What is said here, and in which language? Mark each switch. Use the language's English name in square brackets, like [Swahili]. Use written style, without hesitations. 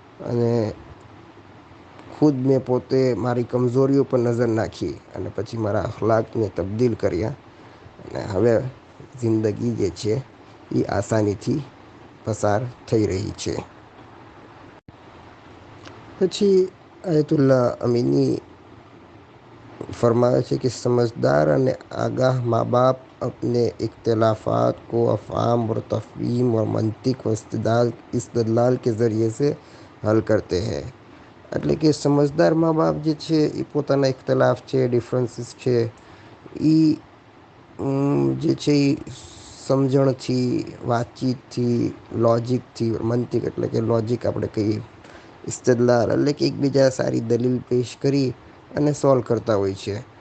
[Gujarati] અને ખુદ મેં પોતે મારી કમજોરીઓ પર નજર નાખી અને પછી મારા અખલાકને તબદીલ કર્યા. અને હવે જિંદગી જે છે એ આસાનીથી પસાર થઈ રહી છે. [Hindi] પછી આયતુલ્લા અમીની फरमाया है कि समझदार और आगाह माँ बाप अपने इख्तलाफात को अफ़ाम और तफ़हीम और मंतिक व इस्तदलाल के ज़रिए से हल करते हैं. [Gujarati] એટલે કે સમજદાર મા બાપ જે છે એ પોતાના ઇખ્તલાફ છે, ડિફરન્સીસ છે, એ જે છે એ સમજણથી, વાતચીતથી, લોજિકથી, મંતિક એટલે કે લોજિક આપણે કહીએ, ઇસ્તદલાલ એટલે કે એકબીજા સારી દલીલ પેશ કરી અને સોલ્વ કરતા હોય છે.